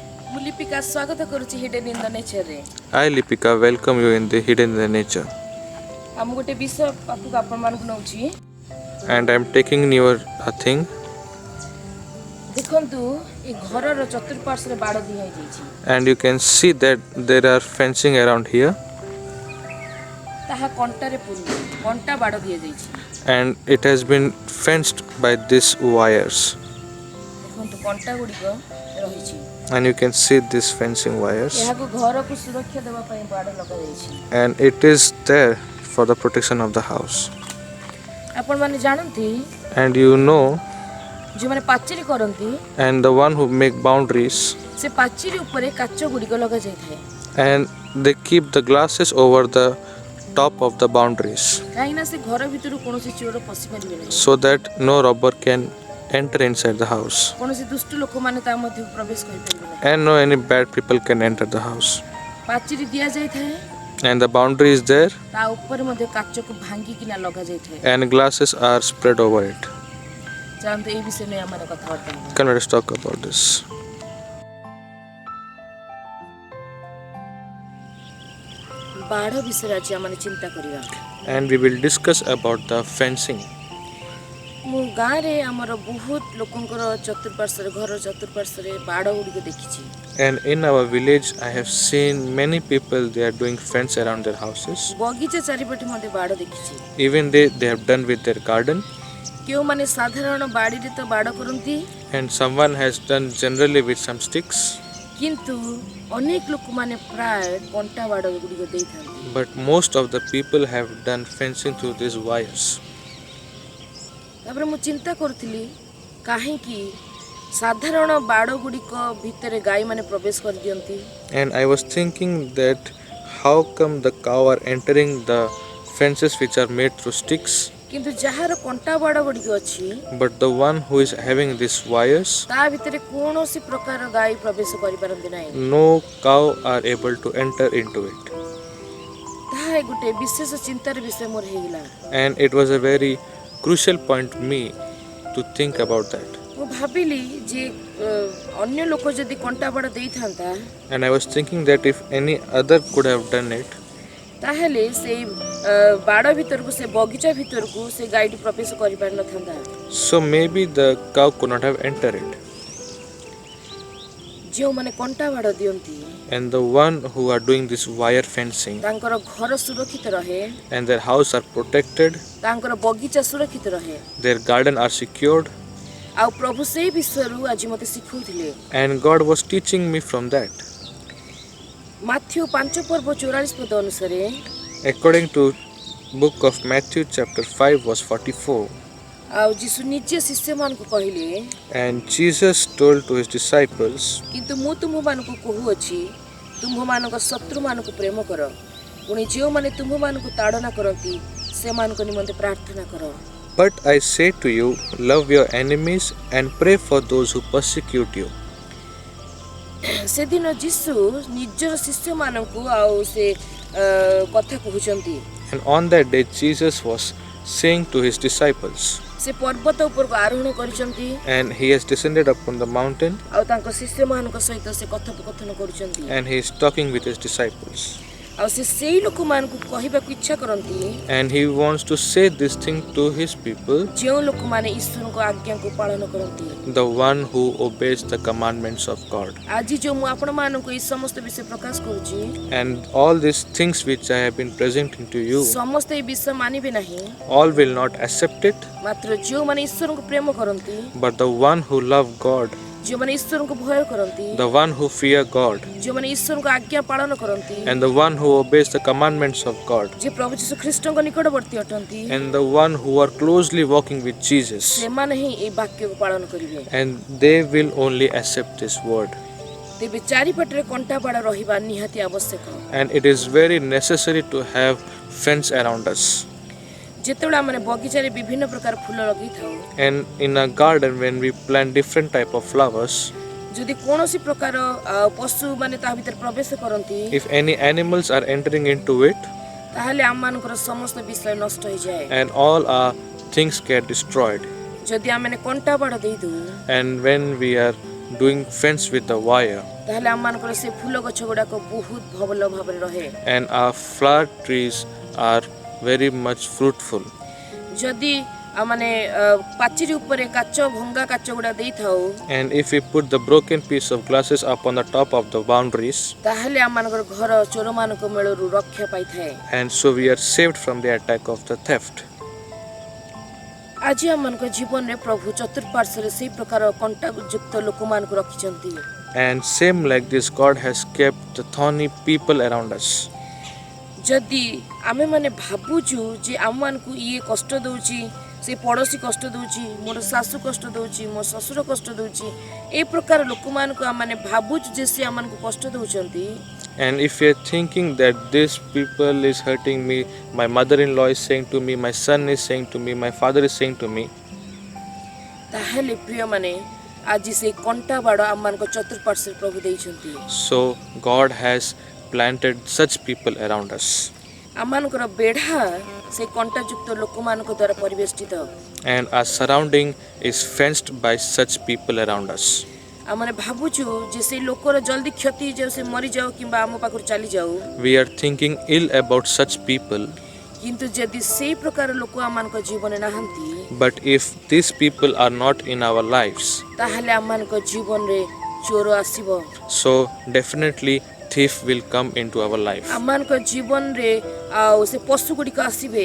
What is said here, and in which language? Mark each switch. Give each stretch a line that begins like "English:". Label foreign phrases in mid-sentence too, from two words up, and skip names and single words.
Odia: ମୁଁ ଲିପିକା ସ୍ୱାଗତ କରୁଛି ହିଡେନ୍ ଇନ୍ ଦ ନେଚରରେ।
English: Hi Lipika, welcome you in the Hidden in the Nature.
Odia: ମୁଁ ଗୋଟେ ବିଷୟ ପାଖକୁ ଆପଣମାନଙ୍କୁ ନେଉଛି।
English: And I'm taking your thing.
Odia: ଦେଖନ୍ତୁ ଏ ଘରର ଚତୁଃପାର୍ଶ୍ୱରେ ବାଡ଼ ଦିଆଯାଇଛି।
English: And you can see that there are fencing around here.
Odia: ତାହା କଣ୍ଟାରେ ପୂର୍ଣ୍ଣ କଣ୍ଟା ବାଡ଼ ଦିଆଯାଇଛି।
English: And it has been fenced by these wires.
Odia: ଦେଖନ୍ତୁ କଣ୍ଟା ଗୁଡ଼ିକ ରହିଛି।
English: And you can see these fencing wires.
Odia: ଏହାକୁ ଘରକୁ ସୁରକ୍ଷା ଦେବା ପାଇଁ ବାଡ଼ ଲଗାଯାଇଛି।
English: And it is there for the protection of the house.
Odia: ଆପଣମାନେ ଜାଣନ୍ତି
English: And you know,
Odia: ଯେଉଁମାନେ ପାଚେରୀ କରନ୍ତି
English: and the one who make boundaries,
Odia: ସେ ପାଚେରୀ ଉପରେ କାଚ ଗୁଡ଼ିକ ଲଗାଯାଇଥାଏ।
English: and they keep the glasses over the top of the boundaries
Odia: କାହିଁକିନା ସେ ଘର ଭିତରୁ କୌଣସି ଚୋର ପଶିପାରିବେ ନାହିଁ।
English: so that no robber can enter inside the house.
Odia: କୌଣସି ଦୁଷ୍ଟ ଲୋକମାନେ ତା ମଧ୍ୟକୁ ପ୍ରବେଶ କରିପାରିବେ ନାହିଁ।
English: And no any bad people can enter the house.
Odia: ପାଚେରୀ ଦିଆଯାଇଥାଏ,
English: And the boundary is there,
Odia: ତା ଉପରେ ମଧ୍ୟ କାଚକୁ ଭାଙ୍ଗିକିନା ଲଗାଯାଇଥାଏ।
English: and glasses are spread over it.
Odia: ଚାଲନ୍ତୁ ଏଇ ବିଷୟ ନେଇ ଆମେ କଥାବାର୍ତ୍ତା ହେବା।
English: Can let us talk about this.
Odia: ବାଡ଼ ବିଷୟରେ ଆଜି ଆମେ ଚିନ୍ତା କରିବା।
English: And we will discuss about the fencing.
Odia: ମୁଁ ଗାଁରେ ଆମର ବହୁତ ଲୋକଙ୍କର ଚତୁଃପାର୍ଶ୍ୱରେ ଘର ଚତୁଃପାର୍ଶ୍ୱରେ ବାଡ଼ ଗୁଡ଼ିକ ଦେଖିଛି।
English: And in our village, I have seen many people, they are doing fence around their houses.
Odia: ବଗିଚା ଚାରିପଟେ ମଧ୍ୟ ବାଡ଼ ଦେଖିଛି।
English: Even they have done with their garden.
Odia: କେଉଁମାନେ ସାଧାରଣ ବାଡ଼ିରେ ତ ବାଡ଼ କରନ୍ତି,
English: And someone has done generally with some sticks.
Odia: କିନ୍ତୁ ଅନେକ ଲୋକମାନେ ପ୍ରାୟ କଣ୍ଟା ବାଡ଼ ଗୁଡ଼ିକ ଦେଇଥାନ୍ତି।
English: But most of the people have done fencing through these wires.
Odia: ତାପରେ ମୁଁ ଚିନ୍ତା କରୁଥିଲି କାହିଁକି ସାଧାରଣ ବାଡ଼ ଗୁଡ଼ିକ ଭିତରେ ଗାଈମାନେ ପ୍ରବେଶ କରିଦିଅନ୍ତି।
English: And I was thinking that how come the cow are entering the fences which are made through sticks,
Odia: କିନ୍ତୁ ଯାହାର କଣ୍ଟା ବାଡ଼ ଗୁଡ଼ିକ ଅଛି
English: but the one who is having these wires,
Odia: ତା ଭିତରେ କୌଣସି ପ୍ରକାର ଗାଈ ପ୍ରବେଶ କରିପାରନ୍ତି ନାହିଁ।
English: no cow are able to enter into it.
Odia: ତାହା ଗୋଟେ ବିଶେଷ ଚିନ୍ତାର ବିଷୟ ମୋର ହେଇଗଲା।
English: And it was a very crucial point to me to think about that.
Odia: ମୁଁ ଭାବିଲି ଯେ ଅନ୍ୟ ଲୋକ ଯଦି କଣ୍ଟା ବାଡ଼ ଦେଇଥାନ୍ତା
English: And I was thinking that if any other could have done it,
Odia: ତାହେଲେ ସେଇ ବାଡ଼ ଭିତରକୁ ସେ ବଗିଚା ଭିତରକୁ ସେ ଗାଈଟି ପ୍ରବେଶ କରିପାରିନଥାନ୍ତା।
English: so maybe the cow could not have entered it.
Odia: ଯେଉଁମାନେ କଣ୍ଟା ବାଡ଼ ଦିଅନ୍ତି
English: And the one who are doing this wire fencing,
Odia: ତାଙ୍କର ଘର ସୁରକ୍ଷିତ ରହେ,
English: and their house are protected,
Odia: ତାଙ୍କର ବଗିଚା ସୁରକ୍ଷିତ ରହେ।
English: their garden are secured.
Odia: ଆଉ ପ୍ରଭୁ ସେଇ ବିଷୟରୁ ଆଜି ମୋତେ ଶିଖଉଥିଲେ।
English: And God was teaching me from that.
Odia: ମାଥ୍ୟୁ 5:44 ଅନୁସାରେ
English: According to book of Matthew chapter 5 verse 44.
Odia: ଆଉ ଯୀଶୁ ନିଜେ ଶିଷ୍ୟମାନଙ୍କୁ କହିଲେ,
English: And Jesus told to his disciples,
Odia: କିନ୍ତୁ ମୁଁ ତୁମ୍ଭମାନଙ୍କୁ କହୁଅଛି ତୁମ୍ଭମାନଙ୍କ ଶତ୍ରୁମାନଙ୍କୁ ପ୍ରେମ କର, ପୁଣି ଯେଉଁମାନେ ତୁମ୍ଭମାନଙ୍କୁ ତାଡ଼ନା କରନ୍ତି ସେମାନଙ୍କ ନିମନ୍ତେ ପ୍ରାର୍ଥନା କର।
English: but I say to you, love your enemies and pray for those who persecute you.
Odia: ସେଦିନ ଯୀଶୁ ନିଜର ଶିଷ୍ୟମାନଙ୍କୁ ଆଉ ସେ କଥା କହୁଛନ୍ତି।
English: And on that day Jesus was saying to his disciples,
Odia: ସେ ପର୍ବତ ଉପରକୁ ଆରୋହଣ କରିଛନ୍ତି
English: and he has descended upon the mountain,
Odia: ଆଉ ତାଙ୍କ ଶିଷ୍ୟମାନଙ୍କ ସହିତ ସେ କଥୋପକଥନ କରୁଛନ୍ତି।
English: and he is talking with his disciples.
Odia: ଆଉ ସେ ସେଇ ଲୋକମାନଙ୍କୁ କହିବାକୁ ଇଚ୍ଛା କରନ୍ତି
English: And he wants to say this thing to his people,
Odia: ଯେଉଁ ଲୋକମାନେ ଈଶ୍ୱରଙ୍କ ଆଜ୍ଞାକୁ ପାଳନ କରନ୍ତି।
English: the one who obeys the commandments of God.
Odia: ଆଜି ଯେଉଁ ମୁଁ ଆପଣମାନଙ୍କୁ ଏଇ ସମସ୍ତ ବିଷୟ ପ୍ରକାଶ କରୁଛି,
English: And all these things which I have been presenting to you,
Odia: ସମସ୍ତେ ଏଇ ବିଷୟ ମାନିବେ ନାହିଁ,
English: all will not accept it,
Odia: ମାତ୍ର ଯେଉଁମାନେ ଈଶ୍ୱରଙ୍କୁ ପ୍ରେମ କରନ୍ତି,
English: but the one who love God,
Odia: ଯେଉଁମାନେ ଈଶ୍ୱରଙ୍କୁ ଭୟ କରନ୍ତି,
English: the one who fear God,
Odia: ଯେଉଁମାନେ ଈଶ୍ୱରଙ୍କ ଆଜ୍ଞା ପାଳନ କରନ୍ତି,
English: and the one who obeys the commandments of God,
Odia: ଯେ ପ୍ରଭୁ ଯୀଶୁ ଖ୍ରୀଷ୍ଟଙ୍କ ନିକଟବର୍ତ୍ତୀ ଅଟନ୍ତି,
English: and the one who are closely walking with Jesus,
Odia: ସେମାନେ ହିଁ ଏଇ ବାକ୍ୟକୁ ପାଳନ କରିବେ।
English: and they will only accept this word.
Odia: ତେବେ ଚାରିପଟରେ କଣ୍ଟା ବାଡ଼ ରହିବା ନିହାତି ଆବଶ୍ୟକ।
English: And it is very necessary to have fence around us.
Odia: ଯେତେବେଳେ ଆମେ ବଗିଚାରେ ବିଭିନ୍ନ ପ୍ରକାର ଫୁଲ ଲଗେଇଥାଉ,
English: And in a garden, when we plant different type of flowers,
Odia: ଯଦି କୌଣସି ପ୍ରକାର ପଶୁ ମାନେ ତା ଭିତରେ ପ୍ରବେଶ କରନ୍ତି,
English: if any animals are entering into it,
Odia: ତାହେଲେ ଆମମାନଙ୍କର ସମସ୍ତ ବିଷୟ ନଷ୍ଟ ହେଇଯାଏ।
English: and all our things get destroyed.
Odia: ଯଦି ଆମେ କଣ୍ଟା ବାଡ଼ ଦେଇଦେଉ,
English: And when we are doing fence with the wire,
Odia: ତାହେଲେ ଆମମାନଙ୍କର ସେ ଫୁଲ ଗଛ ଗୁଡ଼ାକ ବହୁତ ଭଲ ଭାବରେ ରହେ।
English: and our flower trees are very much fruitful.
Odia: ଯଦି ଆମମାନେ ପାଚିରି ଉପରେ କାଚ ଭଙ୍ଗା କାଚ ଗୁଡ଼ା ଦେଇଥାଉ
English: And if we put the broken piece of glasses up on the top of the boundaries,
Odia: ତାହେଲେ ଆମମାନଙ୍କର ଘର ଚୋରମାନଙ୍କ ମେଳରୁ ରକ୍ଷା ପାଇଥାଏ।
English: and so we are saved from the attack of the theft.
Odia: ଆଜି ଆମମାନଙ୍କ ଜୀବନରେ ପ୍ରଭୁ ଚତୁଃପାର୍ଶ୍ୱରେ ସେହି ପ୍ରକାର କଣ୍ଟାଯୁକ୍ତ ଲୋକମାନଙ୍କୁ ରଖିଛନ୍ତି।
English: And same like this, God has kept the thorny people around us.
Odia: ଯଦି ଆମେମାନେ ଭାବୁଛୁ ଯେ ଆମମାନଙ୍କୁ ଇଏ କଷ୍ଟ ଦେଉଛି, ସେ ପଡ଼ୋଶୀ କଷ୍ଟ ଦେଉଛି, ମୋର ଶାଶୁ କଷ୍ଟ ଦେଉଛି, ମୋ ଶ୍ୱଶୁର କଷ୍ଟ ଦେଉଛି, ଏ ପ୍ରକାର ଲୋକମାନଙ୍କୁ ଆମମାନେ ଭାବୁଛୁ ଯେ ସେ ଆମମାନଙ୍କୁ କଷ୍ଟ ଦେଉଛନ୍ତି,
English: And if we are thinking that this people is hurting me, my mother-in-law is saying to me, my son is saying to me, my father is saying to me,
Odia: ତାହେଲେ ପ୍ରିୟମାନେ ଆଜି ସେଇ କଣ୍ଟା ବାଡ଼ ଆମମାନଙ୍କ ଚତୁଃପାର୍ଶ୍ୱରେ ପ୍ରଭୁ ଦେଇଛନ୍ତି।
English: so God has planted such people around us.
Odia: ଆମମାନଙ୍କର ବେଢ଼ା ସେ କଣ୍ଟାଯୁକ୍ତ ଲୋକମାନଙ୍କ ଦ୍ୱାରା ପରିବେଷ୍ଟିତ।
English: And our surrounding is fenced by such people around us.
Odia: ଆମମାନେ ଭାବୁଛୁ ଯେ ସେଇ ଲୋକର ଜଲ୍ଦି କ୍ଷତି ହେଇଯାଉ, ସେ ମରିଯାଉ କିମ୍ବା ଆମ ପାଖରୁ ଚାଲିଯାଉ,
English: We are thinking ill about such people,
Odia: କିନ୍ତୁ ଯଦି ସେଇ ପ୍ରକାର ଲୋକ ଆମମାନଙ୍କ ଜୀବନରେ ନାହାନ୍ତି
English: but if these people are not in our lives,
Odia: ତାହେଲେ ଆମମାନଙ୍କ ଜୀବନରେ ଚୋର ଆସିବ,
English: so definitely thief will come into our life.
Odia: ଆମମାନଙ୍କ ଜୀବନରେ ଆଉ ସେ ପଶୁ ଗୁଡ଼ିକ ଆସିବେ,